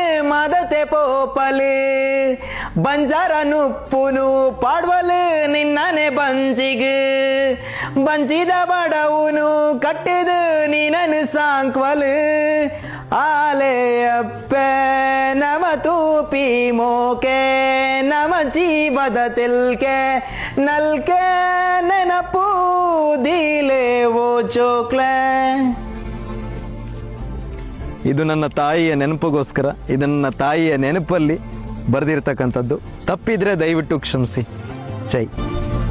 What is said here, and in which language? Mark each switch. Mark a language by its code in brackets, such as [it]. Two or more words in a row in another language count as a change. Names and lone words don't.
[tcy] ಮದತೆ ಪೋಪಲು ಬಂಜಾರ ನುಪ್ಪುನು ಪಾಡ್ವಲು ನಿನ್ನನೆ ಬಂಜಿಗು ಬಂಜಿದ ಬಡವುನು ಕಟ್ಟಿದು ನೀನನು ಸಾಂಕ್ವಲು ಆಲೆ ಅಪ್ಪೆ ನಮ ತೂಪಿ ಮೋಕೆ ನಮ ಜೀವದ ತಿಲ್ಕೆ ನಲ್ಕೆ ನೆನಪು ದೀಲೆ ಓ ಚೋಕ್ಲೆ. [kn] ಇದು ನನ್ನ ತಾಯಿಯ ನೆನಪಿಗೋಸ್ಕರ, ಇದು ನನ್ನ ತಾಯಿಯ ನೆನಪಲ್ಲಿ ಬರೆದಿರ್ತಕ್ಕಂಥದ್ದು. ತಪ್ಪಿದ್ರೆ ದಯವಿಟ್ಟು ಕ್ಷಮಿಸಿ. ಜೈ.